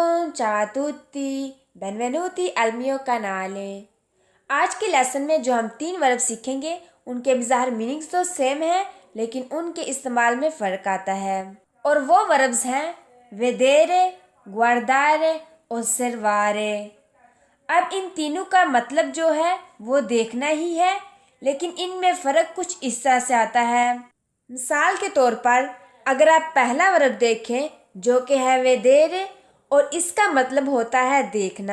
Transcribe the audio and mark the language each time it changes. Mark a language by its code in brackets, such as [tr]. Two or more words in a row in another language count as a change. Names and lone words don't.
[it] ciao a tutti, benvenuti al mio canale। [ur] آج کے لیسن میں جو ہم 3 ورب سیکھیں گے ان کے ظاہر مینِنگز تو سیم ہیں، لیکن ان کے استعمال میں فرق آتا ہے. اور وہ وربز ہیں vedere, guardare और osservare। اب ان تینوں کا مطلب جو ہے وہ دیکھنا ہی ہے، لیکن ان میں فرق کچھ اس طرح سے آتا ہے. مثال کے طور پر اگر آپ پہلا ورب دیکھیں جو کہ ہے vedere، اور اس کا مطلب ہوتا ہے دیکھنا.